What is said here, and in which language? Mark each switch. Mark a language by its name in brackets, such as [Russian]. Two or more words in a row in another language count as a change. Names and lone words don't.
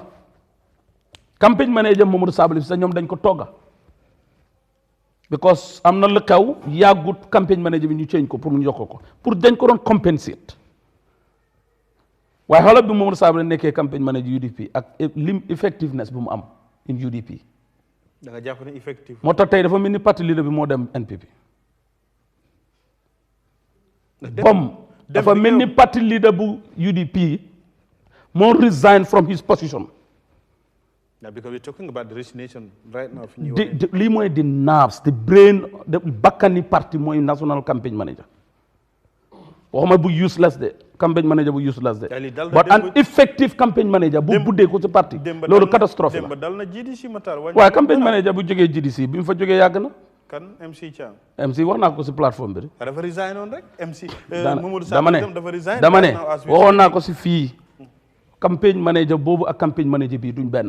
[French] campagne manager [Wolof] Momodou Sabally sax ñoom dañ ko togga because am na lu xew yàggut [French] campagne manager [Wolof] bi ñu change ko pour mu yokk ko pour dañ ko doon compensate waaye xoolal bi Momodou Sabally nekkee [French] campagne manager [Wolof] UDP ak lim effectiveness bu mu am in UDP. da nga jàpp ne effective. moo tax tey dafa mel ni parti leader bi moo dem NPP. dafa mel ni parti leader bu UDP moo [English] resign from his position. Yeah, because we're talking about the resignation right now. [Wolof] lii mooy [English] the nerves the brain [Wolof] the bakkani parti mooy [English] national campaign manager. [Wolof] waxuma bu useless de [English] campaign manager [Wolof] bu useless de. [English] but an effective campaign manager [Wolof] bu buddee ko ci parti. loolu catastrophe la. dal na GDC Matar. waaye [English] campaign manager [Wolof] bu jógee GDC bi mu fa jógee yàgg na. kan MC Thiam. MC wax naa ko si plateforme bi. dafa resign woon rek MC. dama ne waxoon naa ko si fii. [French] campagne manager [Wolof] boobu ak [French] campagne manager [Wolof] bii duñ benn.